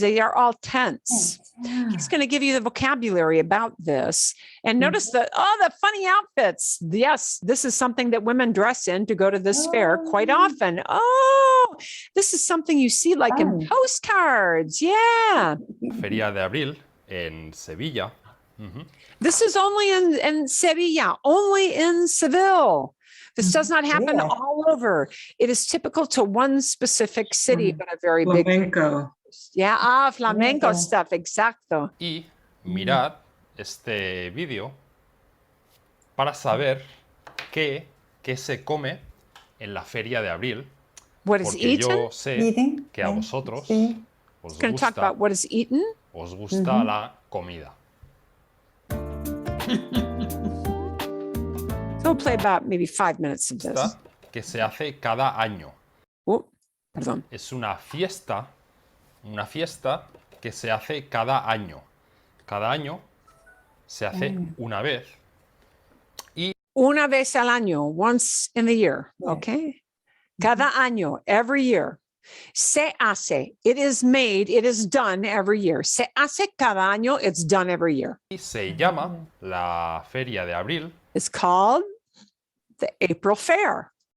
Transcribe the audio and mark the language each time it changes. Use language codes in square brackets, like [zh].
[en] They are all tents. He's going to give you the vocabulary about this. And notice the funny outfits. Yes, this is something that women dress in to go to this fair quite often. Oh, this is something you see like in postcards. Yeah. [es] Feria de Abril en Sevilla. [en] This is only in Sevilla, only in Seville. This does not happen all over. It is typical to one specific city, but a very [es] flamenco. [en] Big. Flamenco stuff, exacto. [es] Y mirad este vídeo para saber qué se come en la Feria de Abril. [en] What is eaten? [es] Yo sé que a vosotros os [en] going to talk about what is eaten. [es] Os gusta la comida. [en] So we'll play about maybe 5 minutes of this. [es] Que se hace cada año. Perdón. Es una fiesta que se hace cada año. Cada año se hace una vez. Una vez al año, [en] once in the year, okay? [es] Cada año, [en] every year. [es] Se hace, [en] it is made, it is done every year. [es] Se hace cada año, [en] it's done every year. [es] Y se llama la Feria de Abril. [en] It's called the April Fair.